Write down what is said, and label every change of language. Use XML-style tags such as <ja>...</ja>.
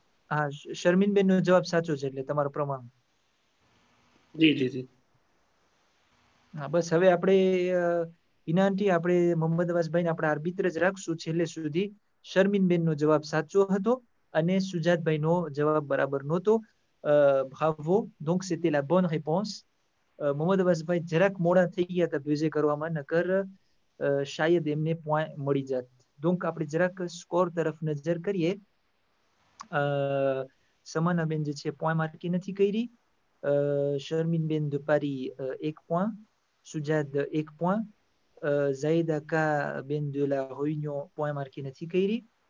<gu>હા, શર્મિનબેનનો જવાબ સાચો છે, એટલે તમારો પ્રમાણ. જી. હા, બસ હવે આપણે વિનાંતી આપણે મોહમ્મદ અબ્બાસભાઈને આપણા આર્બિત્ર જ રાખશું છેલ્લે સુધી. શર્મિનબેનનો જવાબ સાચો હતો અને સુજાતભાઈનો જવાબ બરાબર નહોતો.</gu> <fr>bravo, donc c'était la bonne réponse. મોહમ્મદ અબ્બાસભાઈ જરાક મોડા થઈ ગયા હતા ભેજે કરવામાં, નકર શાયદ એમને પોઈન્ટ મળી જાત.</fr> <gu>donc આપણે જરાક સ્કોર તરફ નજર કરીએ. સમાનાબેન જે છે પોઈન્ટ માર્કી નથી કરી. શર્મિનબેન de Paris 1 point, Shujat 1 point, ઝાયદા કા બેન de la Réunion point marquee નથી કરી.</gu>